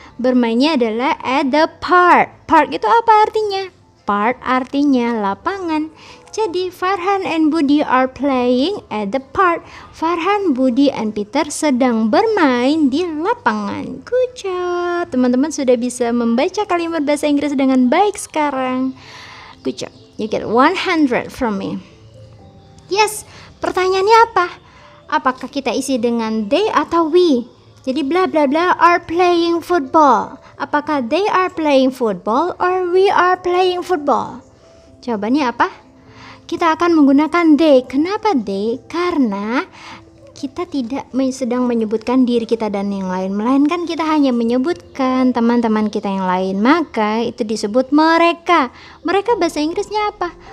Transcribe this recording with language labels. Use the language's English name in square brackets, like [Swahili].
[Indonesian] Bermainnya adalah [English] at the park. [Indonesian] Park itu apa artinya? Park artinya lapangan. Jadi [English] Farhan and Budi are playing at the park. [Indonesian] Farhan, Budi, and Peter sedang bermain di lapangan. [English] Good job. [Indonesian] Teman-teman sudah bisa membaca kalimat bahasa Inggris dengan baik sekarang. [English] Good job. You get 100 from me. Yes, [Indonesian] pertanyaannya apa? Apakah kita isi dengan they atau we? Jadi [English] bla bla bla are playing football. [Indonesian] Apakah [English] they are playing football or we are playing football? [Indonesian] Jawabannya apa? Kita akan menggunakan they. Kenapa they? Karena kita tidak sedang menyebutkan diri kita dan yang lain, melainkan kita hanya menyebutkan teman-teman kita yang lain, maka itu disebut mereka. Mereka bahasa Inggrisnya apa?